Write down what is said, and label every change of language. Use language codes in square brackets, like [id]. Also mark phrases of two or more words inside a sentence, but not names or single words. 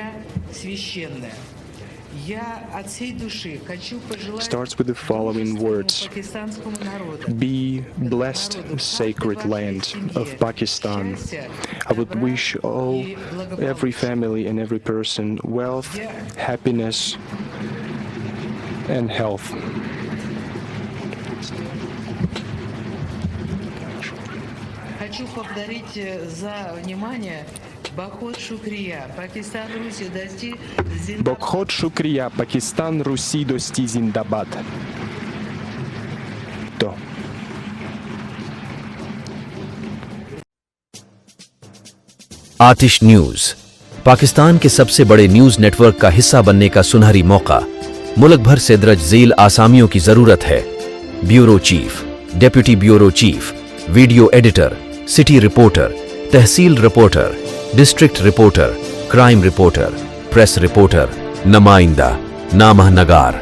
[en] Starts with the following words: "Be blessed, sacred land of Pakistan." I would wish every family and every person wealth, happiness, and health. [ur] بہت شکریہ، پاکستان، روسی دوستی زندہ باد. То. آتش نیوز، پاکستان کے سب سے بڑے [en] news network [ur] کا حصہ بننے کا سنہری موقع. ملک بھر سے درج جھیل اسامیوں کی ضرورت ہے. [en] Bureau Chief, Deputy Bureau Chief, Video Editor, City Reporter, Tehsil Reporter, District Reporter, Crime Reporter, Press Reporter, [ur] نمائندہ، نامہ نگار.